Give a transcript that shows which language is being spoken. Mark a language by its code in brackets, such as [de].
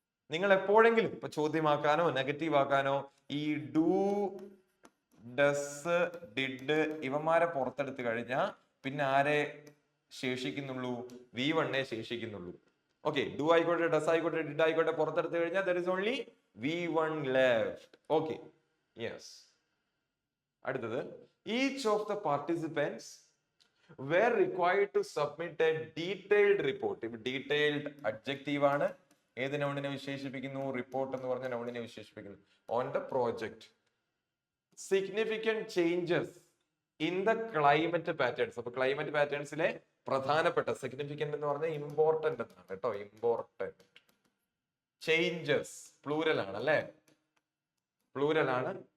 [ml] നിങ്ങൾ എപ്പോഴെങ്കിലും ഇപ്പൊ ചോദ്യമാക്കാനോ നെഗറ്റീവ് ആക്കാനോ ഈ ഡു, ഡസ്, ഡിഡ് ഇവന്മാരെ പുറത്തെടുത്ത് കഴിഞ്ഞാൽ പിന്നെ ആരെ ശേഷിക്കുന്നുള്ളൂ? V1 ശേഷിക്കുന്നുള്ളൂ. ഓക്കെ, ഡു ആയിക്കോട്ടെ, ഡസ് ആയിക്കോട്ടെ, ഡിഡ് ആയിക്കോട്ടെ, പുറത്തെടുത്ത് കഴിഞ്ഞാൽ [en] there is only V1 left. [ml] Okay, yes. [en] അടുത്തത്, each of the participants were required to submit a detailed report. [ml] Detailed adjective ആണ്. ഏത് നൗണിനെ വിശേഷിപ്പിക്കുന്നു? റിപ്പോർട്ട് എന്ന് പറഞ്ഞ നൗണിനെ വിശേഷിപ്പിക്കുന്നു. [en] On the project significant changes in the climate patterns. [ml] അപ്പൊ ക്ലൈമറ്റ് പാറ്റേൺസിലെ പ്രധാനപ്പെട്ട, significant എന്ന് പറഞ്ഞാൽ ഇമ്പോർട്ടന്റ് എന്നാണ് കേട്ടോ. ഇമ്പോർട്ടന്റ് ചേഞ്ചസ് പ്ലൂരൽ ആണ് അല്ലെ, പ്ലൂരൽ ആണ്.